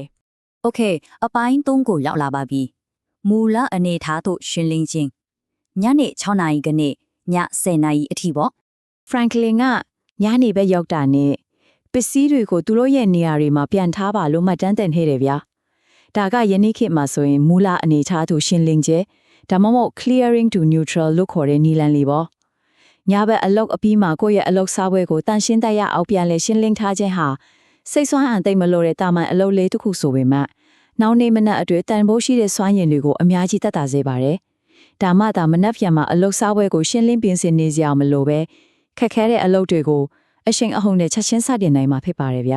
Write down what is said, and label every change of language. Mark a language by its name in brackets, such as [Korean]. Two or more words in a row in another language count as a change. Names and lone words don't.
[Burmese] โอเคအပိုင်း3ကိုရောက်လာပါပြီမူလအနေထားသို့ရှင်းလင်းခြင်းညနေ6နာရီကနေည10နာရီအထိပေါ့ Franklin ကညနေပဲရောက်တာနဲ့ပစ္စည်းတွေကိုသူတို့ရဲ့နေရာတွေမှာပြန်ထားပါလို့မှတ်တမ်းတင်ခဲ့တယ်ဗျာဒါကယနေ့ခေတ်မှာဆိုရင်မူလ အနေထားသို့ရှင်းလင်းခြင်းဒါမှမဟုတ် [English] clearing to neutral [Burmese] လို့ခေါ်တဲ့နည်းလမ်းလေးပေါ့ညဘက်အလုပ်အပြီးမှာကိုယ့်ရဲ့အလုပ်စားပွဲကိုတန်ရှင်းတရအောင်ပြန်လဲရှင်းလင်းထားခြင်းဟာစိတ်ဆွမ်းအန်သိမ့်မလို့တဲ့တာမန်အလုပ်လေးတစ်ခုဆိုပေမဲ့နောက်နေ့မနက်အတွေ့တန်ဖိုးရှိတဲ့စွမ်းရည်တွေကိုအများကြီးတက်တာစေပါတယ်ဒါမှသာမနက်ဖြန်မှာအလုပ်စားပွဲကိုရှင်းလင်းပြင်ဆင်နေကြအောင်မလို့ပဲခက်ခဲတဲ့အလုပ်တွေကိုအရှိန်အဟုန်နဲ့ချက်ချင်းစတင်နိုင်မှာဖြစ်ပါတယ်ဗျာ